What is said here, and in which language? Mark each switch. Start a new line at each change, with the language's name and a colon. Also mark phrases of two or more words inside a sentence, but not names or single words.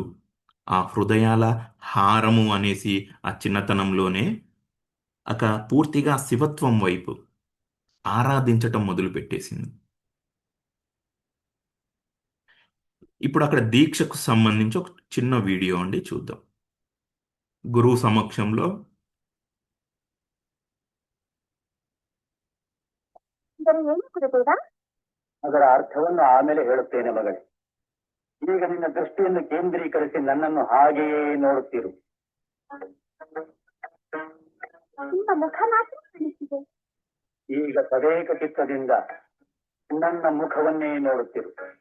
Telugu: ఆ హృదయాల హారము అనేసి ఆ చిన్నతనంలోనే పూర్తిగా శివత్వం వైపు ఆరాధించటం మొదలుపెట్టేసింది. ఇప్పుడు అక్కడ దీక్షకు సంబంధించి ఒక చిన్న వీడియో అండి, చూద్దాం. గురువు సమక్షంలో
Kannada: ಅದರ ಅರ್ಥವನ್ನು ಆಮೇಲೆ ಹೇಳುತ್ತೇನೆ ಮಗಳೇ. ಈಗ ನಿನ್ನ ದೃಷ್ಟಿಯನ್ನು ಕೇಂದ್ರೀಕರಿಸಿ ನನ್ನನ್ನು ಹಾಗೆಯೇ ನೋಡುತ್ತಿರು. ಈಗ ತದೇಕ ಚಿತ್ತದಿಂದ ನನ್ನ ಮುಖವನ್ನೇ ನೋಡುತ್ತಿರು.